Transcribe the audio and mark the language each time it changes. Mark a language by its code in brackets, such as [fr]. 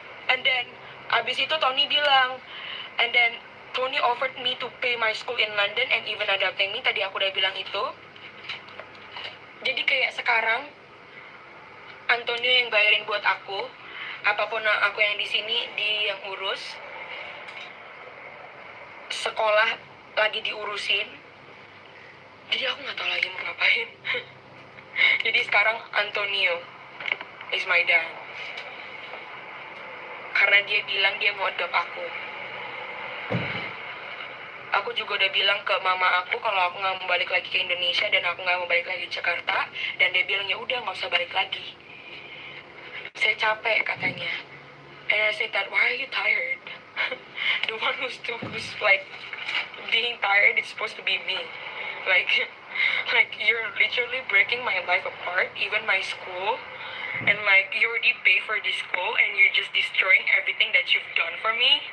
[en] And then [id] abis itu Tony bilang, [en] and then Tony offered me to pay my school in London and even adopting me. [id] Tadi aku udah bilang itu. Jadi kayak sekarang Antonio yang bayarin buat aku. Apapun aku yang di sini, dia yang urus. Sekolah lagi diurusin. Jadi aku nggak tahu lagi mau ngapain. Jadi sekarang [en] Antonio is my dad. [id] Karena dia bilang dia mau adopt aku. Aku juga udah bilang ke mama aku kalau aku nggak mau balik lagi ke Indonesia dan aku nggak mau balik lagi ke Jakarta. Dan dia bilang ya udah nggak usah balik lagi. Saya capek katanya. [en] And I said that, why are you tired? The one who's like being tired is supposed to be me. Like you're literally breaking my life apart, even my school. And like you already pay for this school and you're just destroying everything that you've done for me.